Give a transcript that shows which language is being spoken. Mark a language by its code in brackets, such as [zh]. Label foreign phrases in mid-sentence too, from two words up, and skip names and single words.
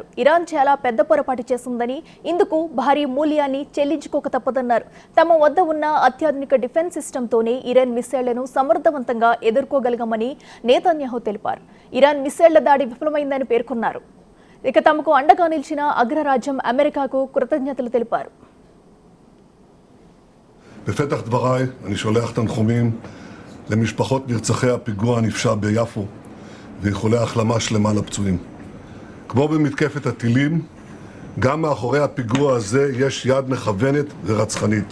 [te] ఇరాన్ చాలా పెద్ద పొరపాటు చేసిందని, ఇందుకు భారీ మూల్యాన్ని చెల్లించుకోక తప్పదన్నారు. తమ వద్ద ఉన్న అత్యాధునిక [en] defense systemతోనే [te] ఇరాన్ మిస్సైళ్లను సమర్థవంతంగా ఎదుర్కోగలిగామని నేతన్యాహు తెలిపారు. ఇరాన్ మిస్సైళ్ల దాడి విఫలమైందని పేర్కొన్నారు. ఇక తమకు అండగా నిలిచిన అగ్రరాజ్యం అమెరికాకు కృతజ్ఞతలు తెలిపారు. [he] בפתח דבריי אני שולח תנחומים למשפחות נרצחי הפיגוע הנפשע ביפו ואיחולי החלמה שלמה לפצועים. כמו במתקפת הטילים, גם מאחורי הפיגוע הזה יש יד מכוונת ורצחנית.